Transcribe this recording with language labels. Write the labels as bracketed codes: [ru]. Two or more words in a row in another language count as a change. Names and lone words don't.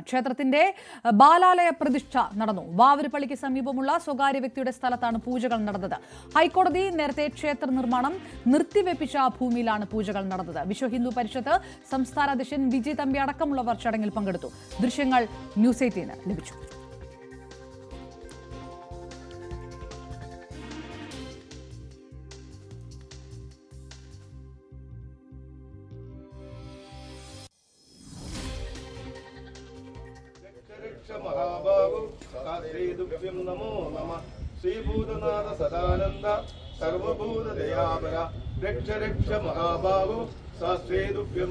[ml] ക്ഷേത്രത്തിന്റെ ബാലാലയ പ്രതിഷ്ഠ നടന്നു. വാവരുപള്ളിക്ക് സമീപമുള്ള സ്വകാര്യ വ്യക്തിയുടെ സ്ഥലത്താണ് പൂജകൾ നടന്നത്. ഹൈക്കോടതി നേരത്തെ ക്ഷേത്ര നിർമ്മാണം നിർത്തിവെപ്പിച്ച ഭൂമിയിലാണ് പൂജകൾ നടന്നത്. വിശ്വ ഹിന്ദു പരിഷത്ത് സംസ്ഥാന അധ്യക്ഷൻ വിജി തമ്പി അടക്കമുള്ളവർ ചടങ്ങിൽ പങ്കെടുത്തു. ദൃശ്യങ്ങൾ ന്യൂസ് 18 ലഭിച്ചു. [sa] महाबाहु श्रीदुभ्यं नमो नमः श्रीभूतनाथ सदानंद सर्वभूत दयापर रक्ष रक्ष महाबाहु श्रीदुभ्यं